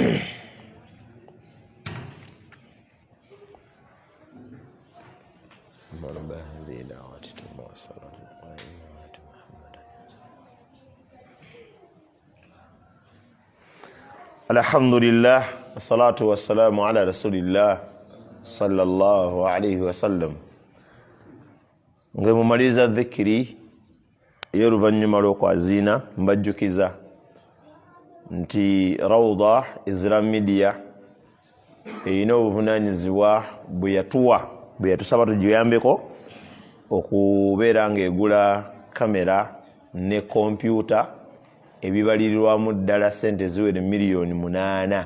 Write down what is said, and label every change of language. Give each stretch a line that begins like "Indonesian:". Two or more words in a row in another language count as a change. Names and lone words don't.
Arabic: الحمد لله والصلاة والسلام على رسول الله صلى الله عليه وسلم.
Ganda: Nge mumaliza dhikiri y'oluvannyuma lw'okwaziina mbajjukiza nti Rawda Islam Media erina obuvunaanyizibwa bwe yatusaba tugiyambeko okubeera ng'egula kamera ne kompyuta ebibalirirwamu ddala ssente ziwere $8,000,000.